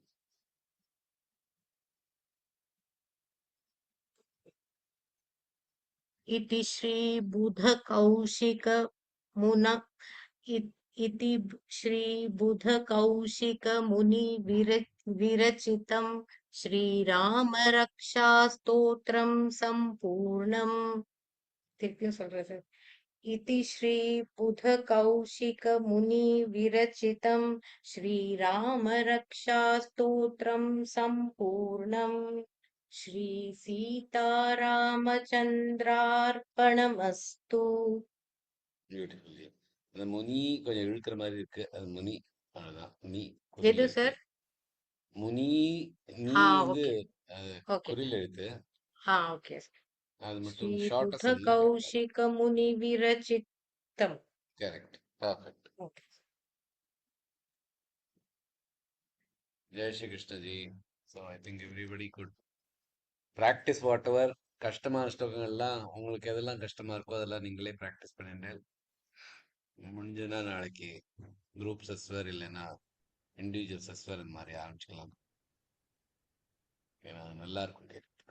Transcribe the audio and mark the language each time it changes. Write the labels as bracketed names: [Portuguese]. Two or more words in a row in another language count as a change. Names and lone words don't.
[Sanskrit] इति श्री बुधकौशिक मुन इति श्री बुधकौशिक मुनि विरचितं श्रीराम रक्षा स्तोत्रम संपूर्णम. [Tamil] திருப்பியும் சொல்றேன் சார். [Sanskrit] इति श्री बुधकौशिक मुनि विरचितं श्रीराम रक्षा स्तोत्रम संपूर्णम. श्री सीतारामचंद्रार्पणमस्तु. [Tamil] Beautiful. அந்த முனி கொஞ்சம் இழுக்கிற மாதிரி இருக்கு, அது முனி அவ்வளவுதான். முனி எது குறில் எழுத்து. சார்? முனி நீ வந்து ஓகே ஓகே குறில் எழுத்து, ஓகே. அது [Sanskrit] श्री [Tamil] மட்டும் ஷார்ட்டா [Sanskrit] बुध [Tamil] சொன்னீங்கன்னா [Sanskrit] कौशिक मुनि विरचितम. [Tamil] கரெக்ட், பர்ஃபெக்ட். ओके. [Hindi] जय श्री कृष्ण जी. [English] so I think everybody good practice whatever. [Tamil] கஷ்டமான ஸ்லோகங்கள்லாம் உங்களுக்கு எதெல்லாம் கஷ்டமா இருக்கோ அதெல்லாம் நீங்களே ப்ராக்டிஸ் பண்ணிட்டு முடிஞ்சதுன்னா நாளைக்கு குரூப் செஸ்வர் இல்லைன்னா இண்டிவிஜுவல் செஸ்வர் இந்த மாதிரி ஆரம்பிச்சுக்கலாம். ஏன்னா நல்லா இருக்கும் கேட்க.